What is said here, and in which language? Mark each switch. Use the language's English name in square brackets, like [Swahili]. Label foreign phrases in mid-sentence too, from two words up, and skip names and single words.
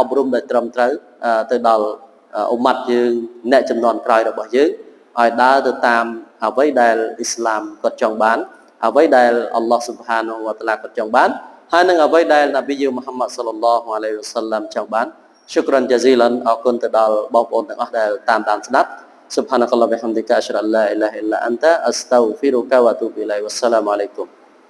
[Khmer] ប់រំដែលត្រឹមត្រូវទៅដល់អ៊ុម៉ាត់យើងអ្នកចំនួនក្រោយរបស់យើងឲ្យដើរទៅតាមអ្វីដែលអ៊ីស្លាមគាត់ចង់បានអ្វីដែល [Arabic] الله سبحانه وتعالى [Khmer] គាត់ចង់បានហើយនឹងអ្វីដែលនប៊ីយើងមូហាម៉ាត់ [Arabic] صلى الله عليه وسلم [Khmer] ចង់បានឈុក្រានយ៉ាស៊ីឡានអរគុណទៅដល់បងប្អូនទាំងអស់ដែលតាមដានស្ដាប់ [Arabic] سبحانك اللهم وبحمدك أشهد أن لا إله إلا أنت أستغفرك وأتوب إليك والسلام عليكم